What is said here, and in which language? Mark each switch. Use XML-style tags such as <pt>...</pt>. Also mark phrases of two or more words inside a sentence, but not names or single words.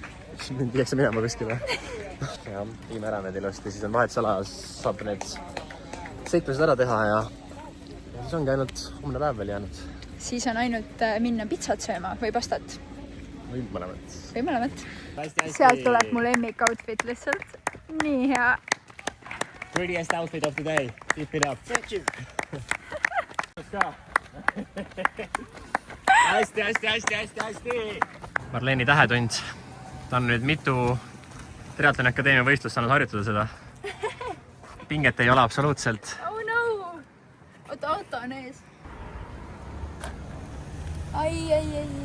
<et>Mind viiakse minema kuskile. Ja viime ära need ilusti, siis on vahetusala, saab need seiklused ära teha ja siis ongi ainult homne päev veel jäänud. Siis on ainult minna pitsat sööma või pastat. Või mõlemat. Sealt tuleb mu lemmik outfit lihtsalt. Nii hea.</et> <en>Prettiest outfit of the day. Keep it up. Thank you.</en> <et>Hästi. Marleni tähetund. Ta on nüüd mitu Triathloni Akadeemia võistlust saanud harjutada seda. Pinget ei ole absoluutselt.</et> <en>Oh no!</en> <et>Oota, auto on ees. ai.</et>